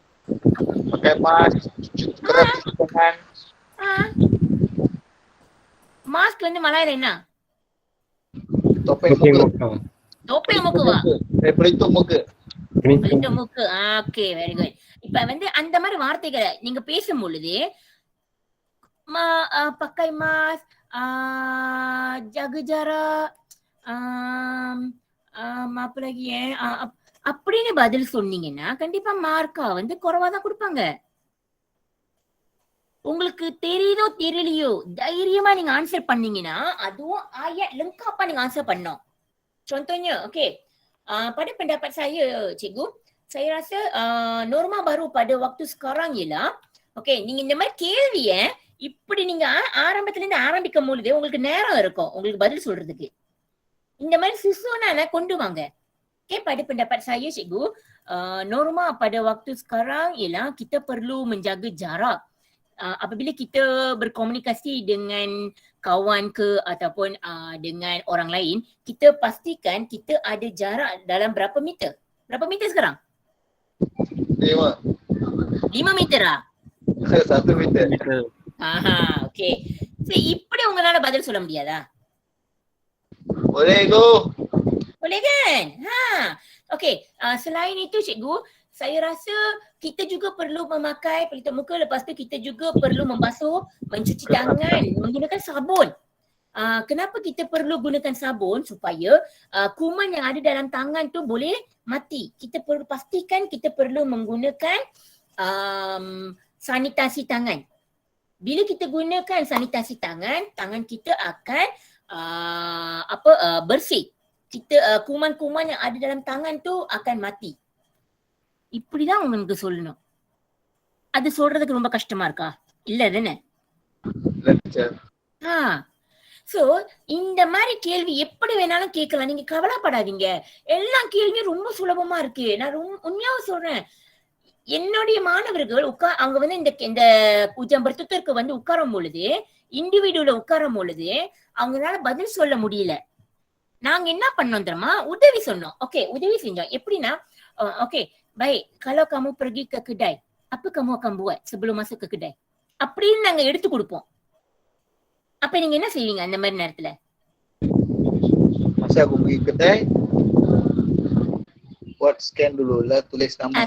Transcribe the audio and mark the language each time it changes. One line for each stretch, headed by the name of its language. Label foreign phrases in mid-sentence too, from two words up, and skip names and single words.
Tamil: மாஸ்க் வந்து மலையில என்ன? தொப்பை மூக்குவா? மூக்கு. ஓகே, வெரி குட். இப்ப வந்து அந்த மாதிரி வார்த்தைகளை நீங்க பேசும் பொழுது
Malay: pakai mask, jaga jarak, apa lagi
Tamil: அப்படின்னு பதில் சொன்னீங்கன்னா கண்டிப்பா மார்க்கா வந்து குறைவாதான் கொடுப்பாங்க. உங்களுக்கு தெரியுதோ தெரியலையோ தைரியமா நீங்க ஆன்சர் பண்ணீங்கன்னா அதுவும் lengkapா நீங்க ஆன்சர் பண்ணணும்.
Malay: Contohnya, okey, pada pendapat saya, cikgu, saya rasa norma baru pada waktu sekarang ialah, okey,
Tamil: நீங்க இந்த மாதிரி கேள்விய இப்படி நீங்க ஆரம்பத்துல இருந்து ஆரம்பிக்கும் பொழுது உங்களுக்கு நேரம் இருக்கும் உங்களுக்கு பதில் சொல்றதுக்கு. இந்த மாதிரி susunan கொண்டு வாங்க.
Malay: Okay, pada pendapat saya, cikgu, norma pada waktu sekarang ialah kita perlu menjaga jarak. Apabila kita berkomunikasi dengan kawan ke ataupun dengan orang lain, kita pastikan kita ada jarak dalam berapa meter? Berapa meter sekarang? 5 meter lah? 1 meter. Okay.
Tamil: So, இப்படி உங்களால பதில் சொல்ல முடியாதா?
Malay: Boleh go. Boleh kan? Okay, selain itu cikgu, saya rasa kita juga perlu memakai pelitup muka, lepas tu kita juga perlu membasuh, mencuci tangan menggunakan sabun. Kenapa kita perlu gunakan sabun? Supaya kuman yang ada dalam tangan tu boleh mati. Kita perlu pastikan kita perlu menggunakan sanitasi tangan. Bila kita gunakan sanitasi tangan, tangan kita akan bersih. Kuman-kuman yang ada dalam tangan tu akan mati.
Tamil: இப்படிதான் உங்களுக்கு சொல்லணும். அது சொல்றதுக்கு ரொம்ப கஷ்டமா இருக்கா? இல்ல தானே? சோ இந்த மாதிரி கேள்வி எப்படி வேணாலும் கேட்கலாம், நீங்க கவலைப்படாதீங்க. எல்லா கேள்வியும் ரொம்ப சுலபமா இருக்கு. நான் உண்மையாவே சொல்றேன். என்னுடைய மாணவர்கள் அவங்க வந்து இந்த உஜம்பர்த்தத்திற்கு வந்து உட்காரும் பொழுது, இண்டிவிஜுவல உட்காரும் பொழுது அவங்களால பதில் சொல்ல முடியல. நாங்க என்ன பண்ணோம் தெரியுமா, உதவி சொன்னோம். ஓகே, உதவி செஞ்சோம். எப்படின்னா, ஓகே
Malay: baik, kalau kamu pergi ke kedai, apa kamu akan buat sebelum masuk ke kedai?
Tamil: அப்படின்னு நாங்க எடுத்து கொடுப்போம். அப்ப நீங்க என்ன செய்வீங்க அந்த மாதிரி நேரத்துல?
Malay: Masa aku pergi kedai, buat scan dulu lah, tulis nama.